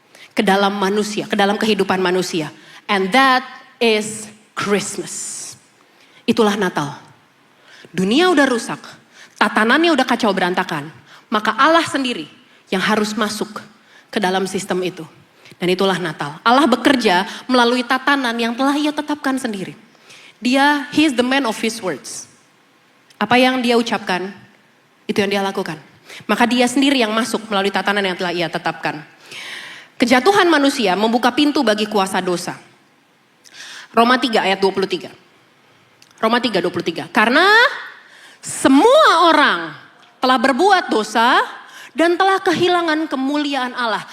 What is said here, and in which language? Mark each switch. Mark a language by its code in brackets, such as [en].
[id] Ke dalam manusia, ke dalam kehidupan manusia. [en] And that is Christmas. [id] Itulah Natal. Dunia udah rusak. Tatanannya udah kacau berantakan. Maka Allah sendiri yang harus masuk ke dalam sistem itu. Dan itulah Natal. Allah bekerja melalui tatanan yang telah ia tetapkan sendiri. [en] He is the man of his words. [id] Apa yang dia ucapkan, itu yang dia lakukan. Maka dia sendiri yang masuk melalui tatanan yang telah ia tetapkan. Kejatuhan manusia membuka pintu bagi kuasa dosa. Roma 3 ayat 23. Roma 3:23. Karena semua orang telah berbuat dosa dan telah kehilangan kemuliaan Allah.